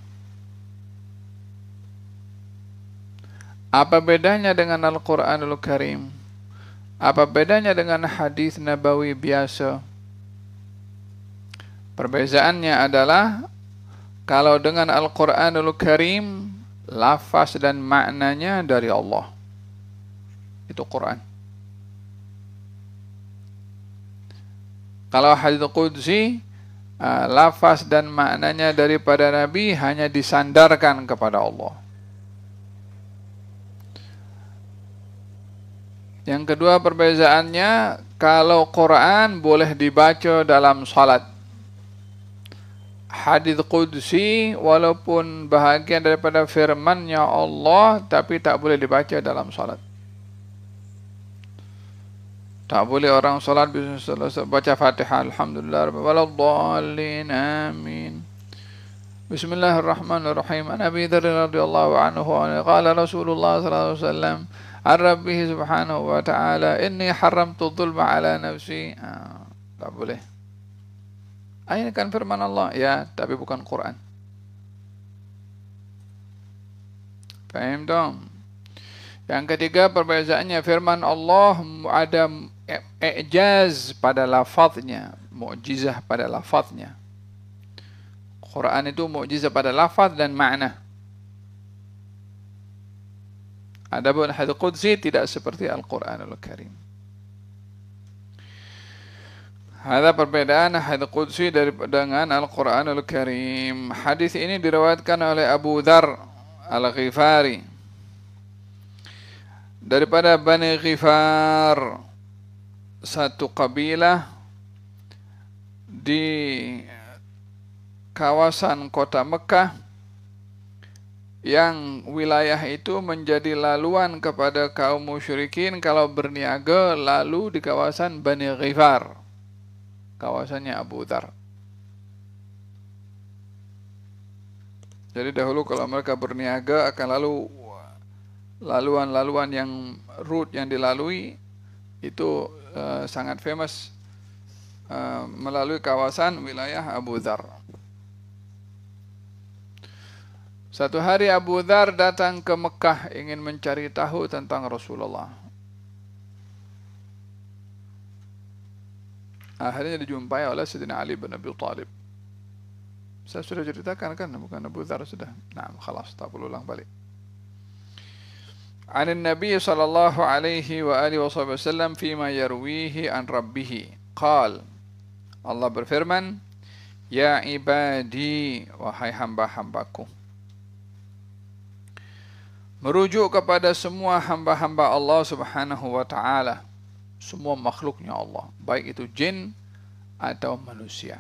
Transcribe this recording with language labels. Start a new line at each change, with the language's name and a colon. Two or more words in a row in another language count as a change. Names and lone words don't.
Indonesian: Apa bedanya dengan Al-Qur'anul Karim? Apa bedanya dengan hadis nabawi biasa?
Malay: Perbezaannya adalah kalau dengan Al-Qur'anul Karim, lafaz dan maknanya dari Allah. Itu Quran. Kalau hadis qudsi, lafaz dan maknanya daripada Nabi hanya disandarkan kepada Allah. Yang kedua perbezaannya, kalau Quran boleh dibaca dalam salat. Hadis qudsi walaupun bahagian daripada firman-Nya Allah, tapi tak boleh dibaca dalam salat. Tak boleh orang salat baca Fatihah,
Arabic: الحمد لله رب العالمين,
Malay: amin.
Arabic: Bismillahirrahmanirrahim. عن أبي ذر رضي الله عنه قال رسول الله صلى الله عليه وسلم الربه سبحانه وتعالى إني حرمت الظلم على نفسي.
Malay: Tak boleh. Ini kan firman Allah, ya, tapi bukan Quran. Faham dong? Yang ketiga perbezaannya, firman Allah ada i'jaz pada lafaznya, mukjizah pada lafaznya. Quran itu mukjizah pada lafaz dan makna. Adapun hadis qudsi tidak seperti Al-Qur'anul Karim.
Indonesian: Ada perbedaan hadis qudsi dengan Al-Qur'anul Karim.
Malay: Hadis ini diriwayatkan oleh Abu Dzar Al-Ghifari daripada Bani Ghifar, satu kabilah di kawasan kota Mekah, yang wilayah itu menjadi laluan kepada kaum musyrikin kalau berniaga lalu di kawasan Bani Ghifar, kawasannya Abu Dzar. Jadi dahulu kalau mereka berniaga akan lalu laluan-laluan yang route yang dilalui itu sangat famous melalui kawasan wilayah Abu Dzar. Satu hari Abu Dzar datang ke Mekah ingin mencari tahu tentang Rasulullah. Akhirnya dijumpai oleh Sayyidina Ali bin Abi Thalib. Saya sudah ceritakan kan, bukan Abu Dzar sudah. Nah, khalas, tak perlu ulang balik.
Arabic: عن النبي صلى الله عليه وآله وسلم فيما يرويه عن ربه.
Malay: Qal, Allah berfirman,
Arabic: يا عبادي,
Malay: wahai hamba-hambaku. Merujuk kepada semua hamba-hamba Allah
Arabic: سبحانه وتعالى,
Malay: semua makhluknya Allah, baik itu jin atau manusia.